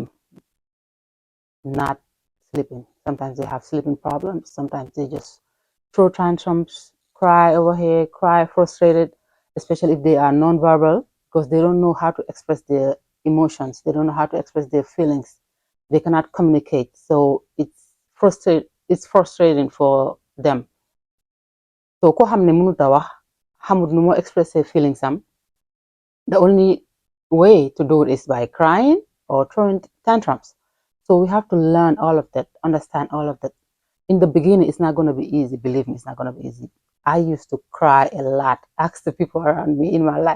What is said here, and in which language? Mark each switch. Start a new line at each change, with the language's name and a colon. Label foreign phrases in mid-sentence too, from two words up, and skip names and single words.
English: not sleeping sometimes they have sleeping problems sometimes they just throw tantrums cry over here cry frustrated especially if they are non-verbal because they don't know how to express their emotions they don't know how to express their feelings they cannot communicate so it's frustrating for them so
Wolof: ko xam ne mënut a wax xamut nu moo
English: express their feelings am the only way to do it is by crying or throwing tantrums So we have to learn all of that, understand all of that. In the beginning, it's not going to be easy. Believe me, it's not going to be easy. I used to cry a lot, ask the people around me in my life.